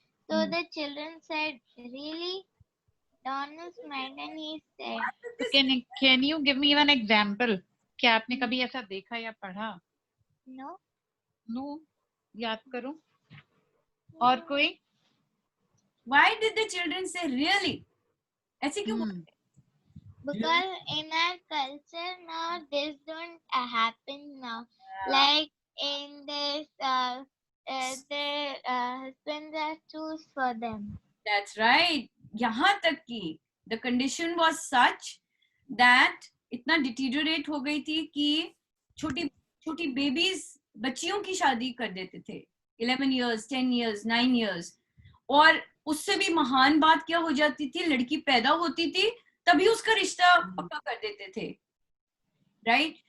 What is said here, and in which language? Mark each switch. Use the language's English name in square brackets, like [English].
[English] So the children said, "Really?" Donald smiled and he said, [Hindi] तो [English] Can you give me one example? [Hindi] क्या आपने कभी ऐसा देखा या पढ़ा? [English] "No." [Hindi] नो, याद करो। और कोई? [English] Why did the children say really? [Hindi] ऐसे क्यों बोलते? [English] Because in our culture now, this don't happen now. Like in this, their husbands are choose for them. That's right. [Hindi] यहाँ तक कि [English] the condition was such that [Hindi] इतना deteriorate हो गई थी कि छोटी छोटी बेबीज, बच्चियों की शादी कर देते थे [English] 11 years, 10 years, 9 years। [Hindi] और उससे भी महान बात क्या हो जाती थी, लड़की पैदा होती थी तभी उसका रिश्ता पक्का कर देते थे, राइट?